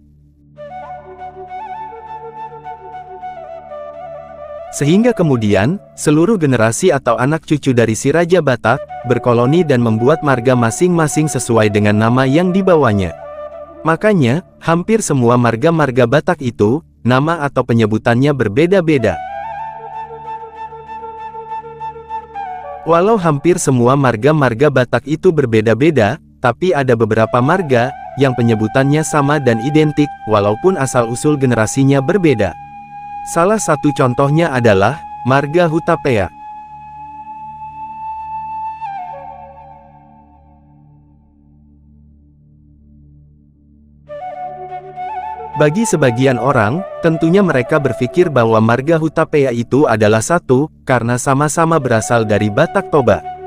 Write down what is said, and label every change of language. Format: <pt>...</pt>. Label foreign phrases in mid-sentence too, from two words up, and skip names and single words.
<id>Sehingga kemudian, seluruh generasi atau anak cucu dari si Raja Batak, berkoloni dan membuat marga masing-masing sesuai dengan nama yang dibawanya. Makanya, hampir semua marga-marga Batak itu, nama atau penyebutannya berbeda-beda. Walau hampir semua marga-marga Batak itu berbeda-beda, tapi ada beberapa marga, yang penyebutannya sama dan identik, walaupun asal-usul generasinya berbeda. Salah satu contohnya adalah, marga Hutapea. Bagi sebagian orang, tentunya mereka berpikir bahwa marga Hutapea itu adalah satu, karena sama-sama berasal dari Batak Toba.</id>